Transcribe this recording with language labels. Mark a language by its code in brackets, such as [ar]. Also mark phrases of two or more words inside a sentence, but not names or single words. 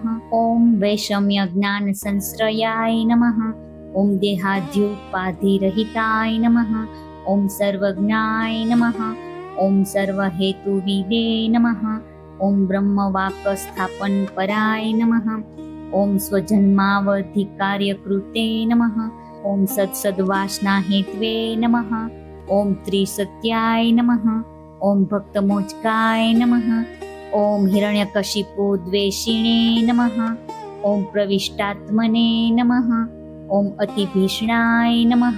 [sa] ॐ वैषम्यज्ञानसंश्रयाय नमः। ॐ देहाद्योपाधिरहिताय नमः। ॐ सर्वज्ञाय नमः। ॐ सर्वहेतुविदे नमः। ॐ ब्रह्मवाक्स्थापनपराय नमः। ઓમ સ્વજન્માવધિકાર્યકૃતે નમઃ. ઓમ સત્સદ્વાસના હેત્વે નમઃ. ઓમ ત્રિસત્યાય નમઃ. ઓમ ભક્તમોચકાય નમઃ. ઓમ હિરણ્યકશિપુ દ્વેષિણે નમઃ. ઓમ પ્રવિષ્ટાત્મને નમઃ. ઓમ અતિભીષણાય નમઃ.